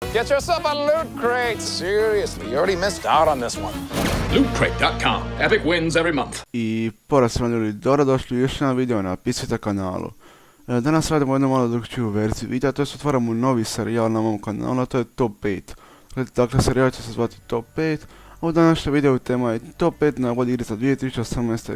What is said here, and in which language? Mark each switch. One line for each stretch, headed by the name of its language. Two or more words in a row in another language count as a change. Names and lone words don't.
English: Get yourself a Loot Crate. Seriously, you already missed out on this one. LootCrate.com. Epic wins every month.
Bosnian: I poraz vam ljudi, dobrodošli u još jedan video na Pisvita kanalu. Danas radimo jednu malo drugčiju verziju videa, to je otvaramo novi serijal na mom kanalu, a to je Top 5. Dakle, serijal će se zvati Top 5, a u današnjem videu tema je Top 5 najboljih igrica 2018.